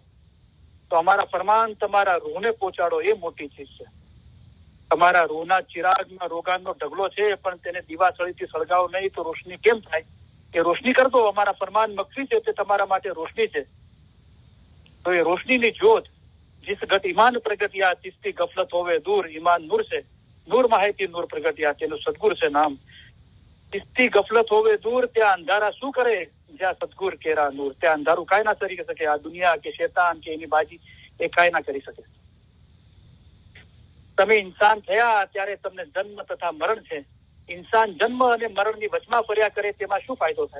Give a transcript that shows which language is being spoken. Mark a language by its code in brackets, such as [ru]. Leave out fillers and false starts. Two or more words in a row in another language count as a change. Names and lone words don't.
[gu] તો અમારા ફરમાન તમારા રૂહને પહોંચાડો, એ મોટી ચીજ છે. તમારા રૂહના ચિરાગમાં રોગાનનો ઢગલો છે, પણ તેને દીવાસળીથી સળગાવો નહીં તો રોશની કેમ થાય? [hi] कि रोशनी कर दो. [gu] અમારા ફરમાન મકસી છે તે તમારા માટે રોશની છે. તો એ રોશનીની જ્યોત [hi] जिस घट ईमान प्रगटिया तिसती गफलत होवे दूर, ईमान नूर से नूर माहिती नूर प्रगटिया [gu] तेનું સદગુર છે નામ. [hi] तिसती गफलत होवे दूर, [gu] ત્યાં અંધારા શું કરે જ્યાં સદગુર કેરા નૂર. ત્યાં અંધારું કાંઈ ના કરી શકે. આ દુનિયા કે શેતાન કે એની બાજી એ કાંઈ ના કરી શકે. તમે ઇન્સાન થયા ત્યારે તમને જન્મ તથા મરણ છે. ઇન્સાન જન્મ અને મરણની વચમાં ફર્યા કરે તેમાં શું ફાયદો થાય?